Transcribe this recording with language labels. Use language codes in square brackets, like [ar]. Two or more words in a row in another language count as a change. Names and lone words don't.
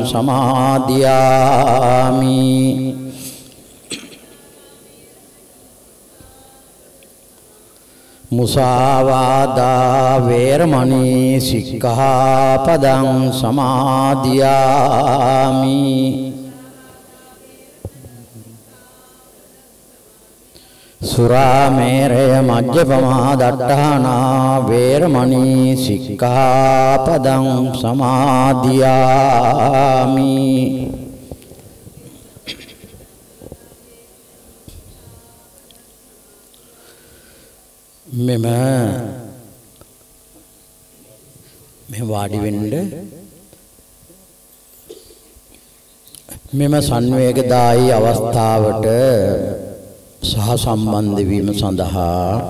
[pi] සමාදියාමි මුසාවාදා වේරමණී සික්ඛාපදං සමාදියාමි සුරාමේරය මජ්ජපමා දට්ඨානා වේරමණී සික්ඛාපදං [si] සමාදියාමි මෙම වාඩි වෙන්න මෙම සංවේගදායී අවස්ථාවට සහ සම්බන්ධ වීම සඳහා